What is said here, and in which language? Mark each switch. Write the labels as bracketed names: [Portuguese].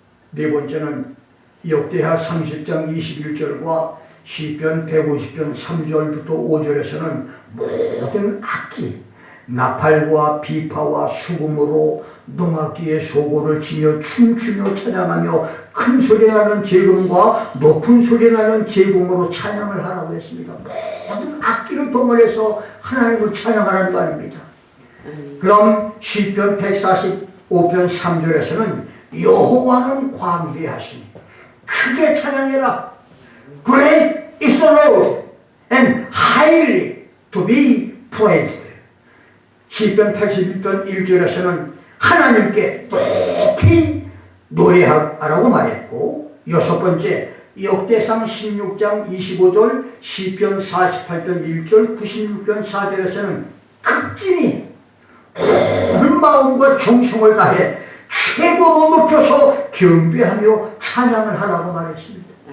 [Korean] 네 번째는 역대하 30장 21절과 시편 150편 3절부터 5절에서는 모든 악기, 나팔과 비파와 수금으로 농악기의 소고를 치며 춤추며 찬양하며 큰 소리 나는 제금과 높은 소리 나는 제금으로 찬양을 하라고 했습니다. 모든 악기를 동원해서 하나님을 찬양하라는 말입니다. 그럼 시편 145편 3절에서는 여호와는 광대하시니 크게 찬양해라. [English] Great is the Lord and highly to be praised. [Korean] 시편 81편 1절에서는 하나님께 높이 노래하라고 말했고, 여섯 번째 역대상 16장 25절, 시편 48편 1절, 96편 4절에서는 극진히 온 마음과 정성을 다해 최고로 높여서 경배하며 찬양을 하라고 말했습니다.